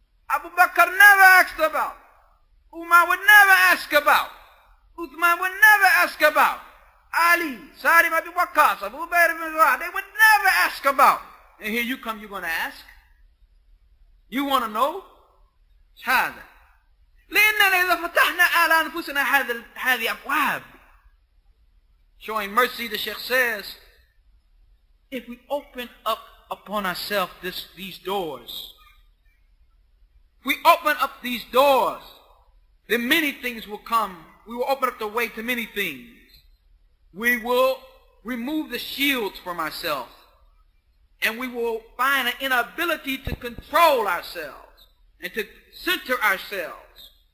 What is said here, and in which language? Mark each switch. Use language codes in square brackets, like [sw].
[en] Abu Bakr never asked about. Umar would never ask about. Uthman would never ask about. Ali, Sa'd ibn Abi Waqqas, Abu Bakr ibn Zurah, they would never ask about. And here you come, you're going to ask? You want to know? [ar] هذا. لأننا إذا فتحنا على أنفسنا هذه أبواب. [en] Showing mercy, the Sheikh says, if we open up upon ourselves these doors, if we open up these doors, then many things will come. We will open up the way to many things. We will remove the shields from ourselves, and we will find an inability to control ourselves and to center ourselves.